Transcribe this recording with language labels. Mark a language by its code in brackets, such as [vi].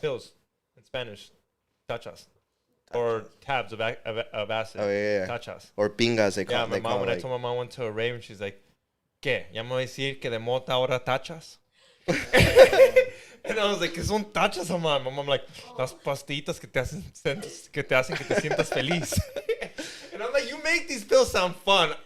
[en] Pills in Spanish, tachas, or tabs of acid. Oh yeah. [es] Tachas [en] or pingas. They call. Yeah, my mom. When I told my mom went to a rave, and she's like, [es] ¿Qué? ¿Ya me voy a decir que de mota ahora tachas? [en] And I was like, [es] ¿qué son tachas, mamá? [en] My mom like, [es] las pastillitas que te hacen que te sientas feliz. [en] And I'm like, you make these pills sound fun.